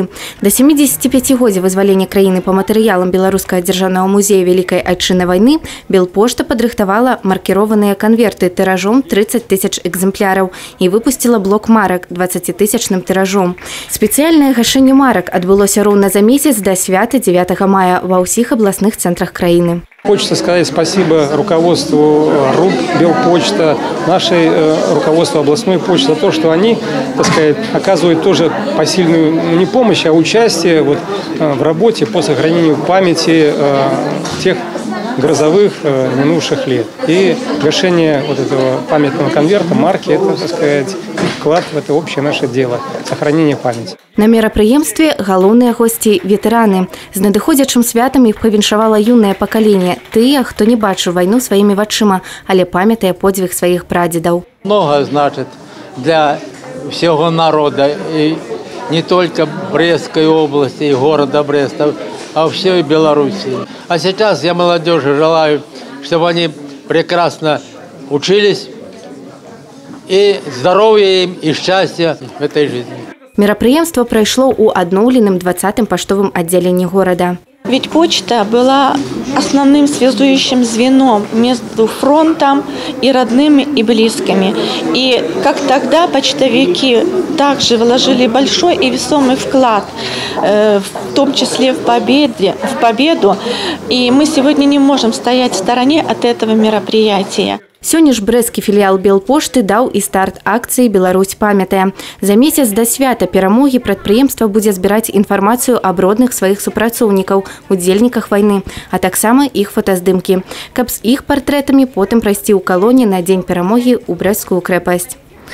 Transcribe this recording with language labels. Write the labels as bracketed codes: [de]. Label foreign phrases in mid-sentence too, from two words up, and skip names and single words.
[be] Да 75-годдзя вызвалення краіны па матэрыялам Беларускага дзяржаўнага музея Вялікай Айчыннай вайны Белпошта падрыхтавала маркіраваныя канверты тыражом 30 000 экземпляраў і выпусціла блок марак 20-тысячным тыражом. Спецыяльнае гашэнне марак адбылося роўна за месяц да свята 9 мая [ru] во всех областных центрах [be] краины. [ru] Хочется сказать спасибо руководству РУП Белпочта, нашей руководству областной почты за то, что они, так сказать, оказывают тоже посильную не помощь, а участие вот в работе по сохранению памяти тех грозовых минувших лет. И гашение вот этого памятного конверта, марки, это, так сказать, вклад в это общее наше дело, сохранение памяти. [be] На мерапрыемстве галоўныя госці ветэраны. З надыходзячым святам іх павіншавала юнае пакаленне, тыя, хто не бачыў вайну сваімі вачыма, але памятае подзвіг сваіх прадзедаў. [ru] Много значит для всего народа, и не только Брестской области и города Бреста, а всей Белоруссии. А сейчас я молодежи желаю, чтобы они прекрасно учились, и здоровья им, и счастья в этой жизни. [be] Мерапрыемство прайшло ў адноўленым 20-м паштовым аддзяленні горада. [ru] Ведь почта была основным связующим звеном между фронтом и родными, и близкими. И как тогда почтовики также вложили большой и весомый вклад, в том числе в победу. И мы сегодня не можем стоять в стороне от этого мероприятия. [be] Сёння ж брэсцкі філіял Белпошты даў і старт акцыі «Беларусь памятае». За месяц да свята перамогі прадпрыемства будзе збіраць інфармацыю аб родных сваіх супрацоўнікаў, удзельніках вайны, а таксама іх фотаздымкі, каб з іх партрэтамі потым прайсці ў калоне на дзень перамогі ў Брэсцкую крэпасць.